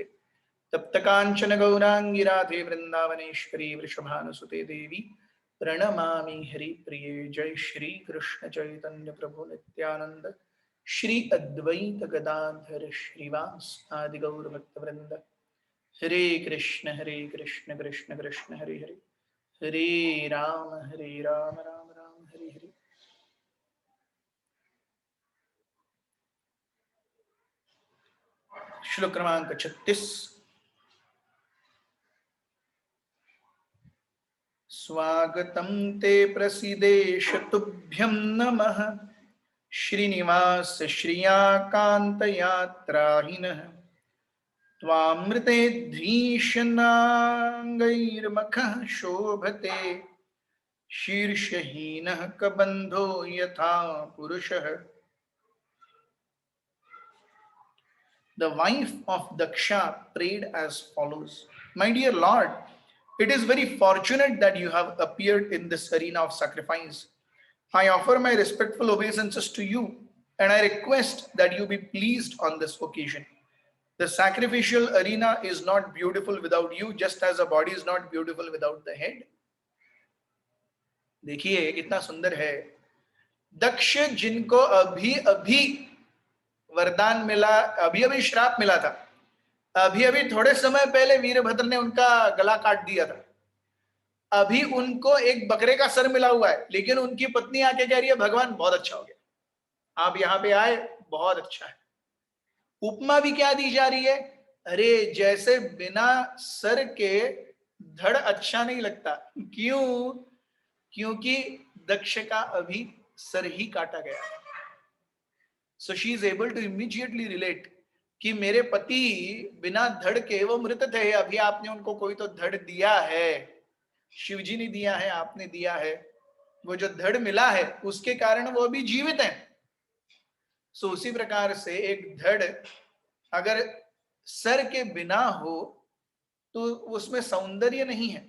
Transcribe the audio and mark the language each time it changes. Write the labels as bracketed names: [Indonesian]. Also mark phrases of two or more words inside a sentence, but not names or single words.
[Sanskrit] तप्त कांचन गौरांगी राधे वृंदावनेश्वरी वृषभानुसुते देवी प्रणमामि हरिप्रिये। जय श्री कृष्ण चैतन्य प्रभु नित्यानंद श्री अद्वैत गदाधर श्रीवास आदि गौर भक्त वृंद। हरे कृष्ण कृष्ण कृष्ण हरे हरे, हरे राम राम राम हरे हरे। [Hindi] श्लोक क्रमांक 36। [Sanskrit] स्वागतं ते प्रसीदेश तुभ्यं नमः श्रीनिवास श्रियाकान्तयात्राहिनः। त्वामृतेऽधीशनाङ्गैर्मखः शोभते शीर्षहीनः कबन्धो यथा पुरुषः। [English] The wife of Daksha prayed as follows: My dear Lord, it is very fortunate that you have appeared in this arena of sacrifice. I offer my respectful obeisances to you, and I request that you be pleased on this occasion. The sacrificial arena is not beautiful without you, just as a body is not beautiful without the head. [Hindi] देखिए कितना सुंदर है। दक्ष जिनको अभी अभी वरदान मिला, अभी अभी श्राप मिला था, अभी अभी थोड़े समय पहले वीरभद्र ने उनका गला काट दिया था, अभी उनको एक बकरे का सर मिला हुआ है, लेकिन उनकी पत्नी आके कह रही है भगवान बहुत अच्छा हो गया, आप यहाँ पे आए बहुत अच्छा है। उपमा भी क्या दी जा रही है? अरे जैसे बिना सर के धड़ अच्छा नहीं लगता। क्यों? क्योंकि दक्ष का अभी सर ही काटा गया। [English] So she is able to immediately relate [Hindi] कि मेरे पति बिना धड़ के वो मृत थे, अभी आपने उनको कोई तो धड़ दिया है, शिवजी ने दिया है, आपने दिया है, वो जो धड़ मिला है उसके कारण वो अभी जीवित है। सो उसी प्रकार से एक धड़ अगर सर के बिना हो तो उसमें सौंदर्य नहीं है।